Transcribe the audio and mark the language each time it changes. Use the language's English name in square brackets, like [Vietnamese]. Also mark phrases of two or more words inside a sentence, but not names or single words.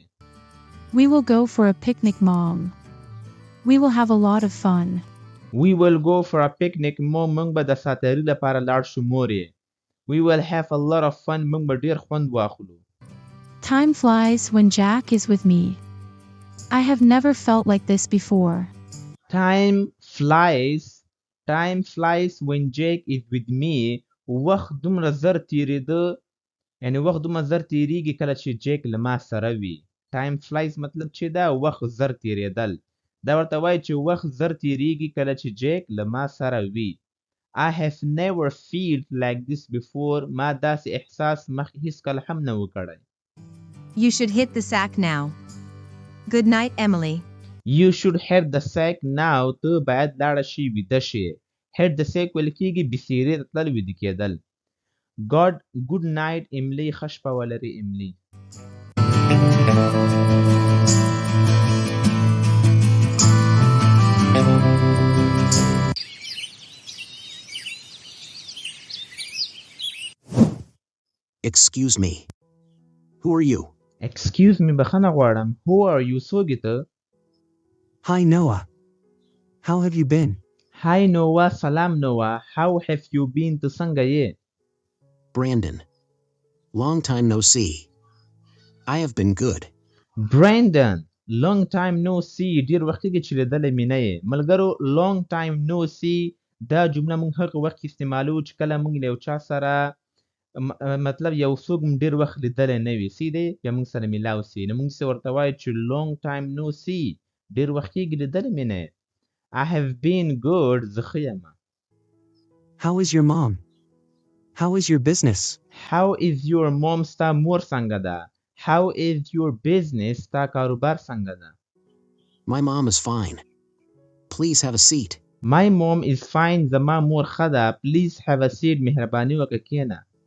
[English] We will go for a picnic, Mom. We will have a lot of fun. We will go for a picnic, Mom. [Pashto] موږ به د ساتیري لپاره لاړ شو مورې. [English] We will have a lot of fun. [Pashto] موږ به ډېر خوند واخلو. [English] Time flies when Jack is with me. I have never felt like this before. Time flies when Jack is with me. [Pashto] وخت دومره زر تیریده. یعنی وخت دومره زر تیریږي کله چې جیک له ما سره وي. [English] Time flies [Pashto] مطلب چې دا وخت زر تیریدل. دا ورته وایي چې وخت زر تیریږي کله چې جیک له ما سره وي. [English] I have never felt like this before. [Pashto] ما داسې احساس مخکې هیڅکله هم نه و کړی. [English] You should hit the sack now. Good night, Emily. You should hit the sack now. [Pashto] ته باید لاړه شي ویده شي. [English] hit the sack [Pashto] ویل کېږي بسیرې ته تلل ویده کېدل. [English] Good night [Pashto] املی ښه شپه ولري املی. [English] Excuse me. Who are you? Excuse me [Pashto] بخښنه غواړم. [English] Who are you [Pashto] څوک یې ته؟ [English] Hi Noah. How have you been? Hi Noah سلام Noah. How have you been [Pashto] ته څنګه یې؟ [English] Brandon. Long time no see. I have been good. Brandon. Long time no see. [Pashto] ډیر وخت کې چې لیدلې مې نه یې. ملګرو [English] long time no see [Pashto] دا جمله موږ هغه وخت استعمالو چې کله موږ له یو چا سره مطلب یو څوک ډیر وخت لیدلی نه وي سي دی بیا موږ سره میلاو سي نو موږ ورته وایو چې [English] long time no see [Pashto] ډیر وخت کېږي لیدلی مې نه [English] I have been good [Pashto] زه ښه یم. [English] How is your mom? How is your business? How is your mom [Pashto] ستا مور څنګه ده؟ [English] How is your business [Pashto] ستا کاروبار څنګه ده؟ [English] My mom is fine. Please have a seat. My mom is fine [Pashto] زما مور ښه ده. [English] Please have a seat [Pashto] مهرباني وکړه کښېنه.